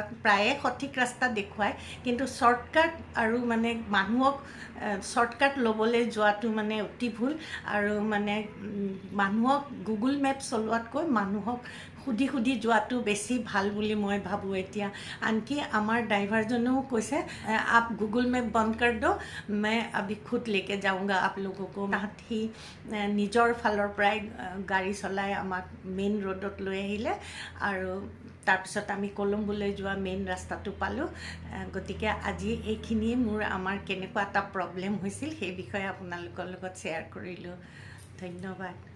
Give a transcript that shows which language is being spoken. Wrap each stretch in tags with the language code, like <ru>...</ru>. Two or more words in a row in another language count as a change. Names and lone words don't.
<as>প্ৰায়ে সঠিক ৰাস্তা দেখুৱায় কিন্তু শ্বৰ্টকাট আৰু মানে মানুহক শ্বৰ্টকাট ল'বলৈ যোৱাটো মানে অতি ভুল আৰু মানে মানুহক গুগল মেপ চলোৱাতকৈ মানুহক সুধি সুধি যোৱাটো বেছি ভাল বুলি মই ভাবোঁ এতিয়া আনকি আমাৰ ড্ৰাইভাৰজনেও কৈছে</as> <hi>आप गूगल मैप बंद कर दो मैं अभी खुद लेके जाऊंगा आप लोगों को</hi> <as>সি নিজৰ ফালৰ পৰাই গাড়ী চলাই আমাক</as> <en>main road</en> <as>লৈ আহিলে আৰু তাৰপিছত আমি কলম্বোলৈ যোৱা মেইন ৰাস্তাটো পালোঁ গতিকে আজি এইখিনিয়ে মোৰ আমাৰ কেনেকুৱা এটা প্ৰব্লেম হৈছিল সেই বিষয়ে আপোনালোকৰ লগত শ্বেয়াৰ কৰিলোঁ ধন্যবাদ</as>